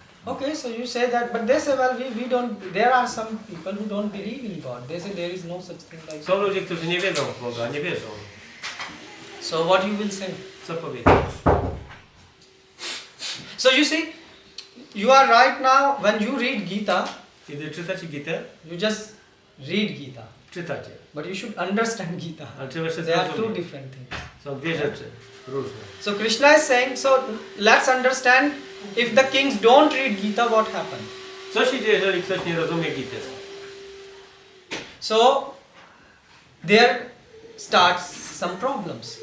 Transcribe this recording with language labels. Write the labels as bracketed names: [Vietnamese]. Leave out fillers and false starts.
[English] Okay, so you say that, but they say, well, we don't, there are some people who don't believe in God. They say there is no such thing like [Polish] Są ludzie, którzy nie wiedzą w Boga, nie wierzą. [English] So what you will say? [Polish] Co powiedzieć? [English] So you see, you are right now, when you read Gita, [Polish] Kiedy czytacie Gitę, [English] you just read Gita. [Polish] czytacie. [English] But you should understand Gita. [Polish] Ale trzeba jeszcze [English] There are two [Polish] zrozumieć. [English] different things. [Polish] Są dwie rzeczy różne. [English] So Krishna is saying, so let's understand, if the kings don't read Gita, what happens? [Polish] Co się dzieje, jeżeli ktoś nie rozumie Gity? [English] So there starts some problems.